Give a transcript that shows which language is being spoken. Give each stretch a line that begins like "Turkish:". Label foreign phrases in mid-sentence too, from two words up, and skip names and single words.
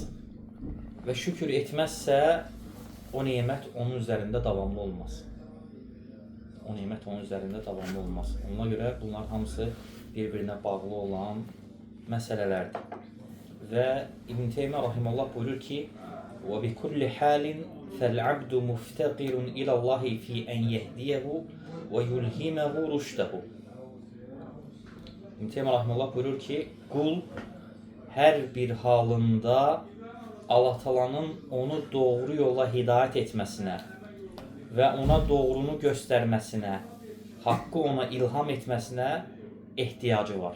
Azerbaijani: Və şükür etməzsə, o nemət onun üzərində davamlı olmaz. O nemət onun üzərində davamlı olmaz. Ona görə bunlar hamısı bir-birinə bağlı olan məsələlərdir. Və İbn Teymiyyə rahimehullah buyurur ki,
Arabic: وَبِكُلِّ حَالٍ فَالْعَبْدُ مُفْتَقِرٌ إِلَى اللّٰهِ فِي أَنْ يَهْدِيَهُ وَيُلْهِمَهُ رُشْدَهُ.
Azerbaijani: İbn Teymiyyə rahimehullah buyurur ki, qul hər bir halında Allah Taala'nın onu doğru yola hidayət etməsinə və ona doğrunu göstərməsinə, haqqı ona ilham etməsinə ehtiyacı var.